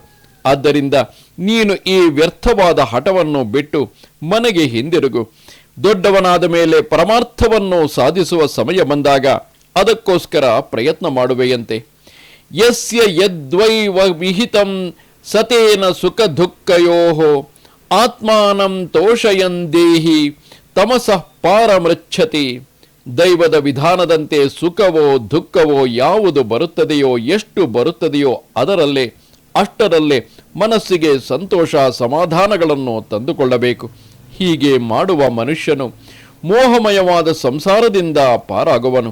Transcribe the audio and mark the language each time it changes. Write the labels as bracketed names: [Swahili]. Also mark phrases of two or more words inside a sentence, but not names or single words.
[Kannada] ಆದ್ದರಿಂದ ನೀನು ಈ ವ್ಯರ್ಥವಾದ ಹಠವನ್ನು ಬಿಟ್ಟು ಮನೆಗೆ ಹಿಂದಿರುಗು. ದೊಡ್ಡವನಾದ ಮೇಲೆ ಪರಮಾರ್ಥವನ್ನು ಸಾಧಿಸುವ ಸಮಯ ಬಂದಾಗ ಅದಕ್ಕೋಸ್ಕರ ಪ್ರಯತ್ನ ಮಾಡುವೆಯಂತೆ. [Sanskrit] ಯಸ್ಯ ಯದ್ವೈವ ವಿಹಿತಂ ಸತೇನ ಸುಖ ದುಃಖಯೋಹೋ ಆತ್ಮಾನಂ ತೋಷಯನ್ ದೇಹಿ ತಮಸಃ ಪಾರಮೃಚ್ಛತಿ. [Kannada] ದೈವದ ವಿಧಾನದಂತೆ ಸುಖವೋ ದುಃಖವೋ ಯಾವುದು ಬರುತ್ತದೆಯೋ, ಎಷ್ಟು ಬರುತ್ತದೆಯೋ ಅಷ್ಟರಲ್ಲೇ ಮನಸ್ಸಿಗೆ ಸಂತೋಷ ಸಮಾಧಾನಗಳನ್ನು ತಂದುಕೊಳ್ಳಬೇಕು. ಹೀಗೆ ಮಾಡುವ ಮನುಷ್ಯನು ಮೋಹಮಯವಾದ ಸಂಸಾರದಿಂದ ಪಾರಾಗುವನು.